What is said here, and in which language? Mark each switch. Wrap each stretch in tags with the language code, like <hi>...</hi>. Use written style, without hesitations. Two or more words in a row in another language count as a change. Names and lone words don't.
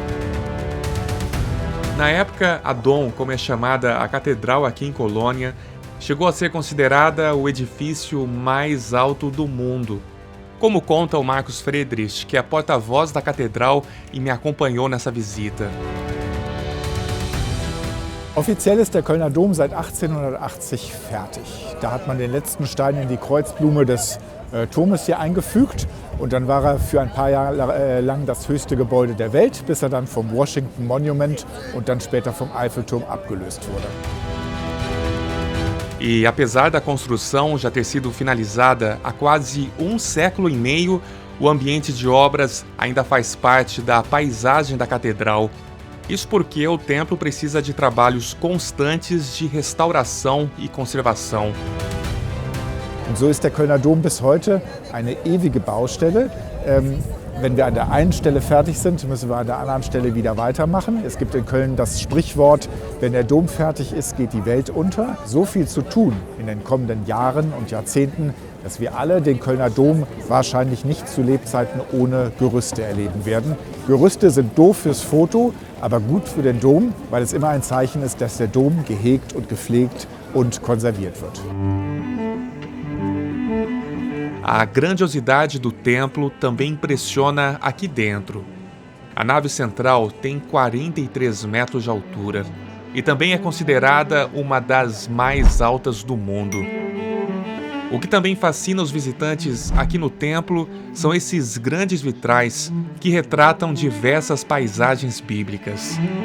<pt>Na época, a Dom, como é chamada a catedral aqui em Colônia, chegou a ser considerada o edifício mais alto do mundo. Como conta o Markus Friedrich, que é porta-voz da catedral e me acompanhou nessa visita.</pt> <de>Offiziell ist der Kölner Dom seit 1880 fertig. Da hat man den letzten Stein in die Kreuzblume des Turmes hier eingefügt und dann war er für ein paar Jahre lang das höchste Gebäude der Welt, bis er dann vom Washington Monument und dann später vom Eiffelturm abgelöst wurde.</de> <pt>E apesar da construção já ter sido finalizada há quase um século e meio, o ambiente de obras ainda faz parte da paisagem da catedral. Isso porque o templo precisa de trabalhos constantes de restauração e conservação.</pt> <de>Und so ist der Kölner Dom bis heute eine ewige Baustelle. Wenn wir an der einen Stelle fertig sind, müssen wir an der anderen Stelle wieder weitermachen. Es gibt in Köln das Sprichwort, wenn der Dom fertig ist, geht die Welt unter. So viel zu tun in den kommenden Jahren und Jahrzehnten, dass wir alle den Kölner Dom wahrscheinlich nicht zu Lebzeiten ohne Gerüste erleben werden. Gerüste sind doof fürs Foto, aber gut für den Dom, weil es immer ein Zeichen ist, dass der Dom gehegt und gepflegt und konserviert wird.</de> <pt>A grandiosidade do templo também impressiona aqui dentro. A nave central tem 43 metros de altura e também é considerada uma das mais altas do mundo. O que também fascina os visitantes aqui no templo são esses grandes vitrais que retratam diversas paisagens bíblicas.</pt>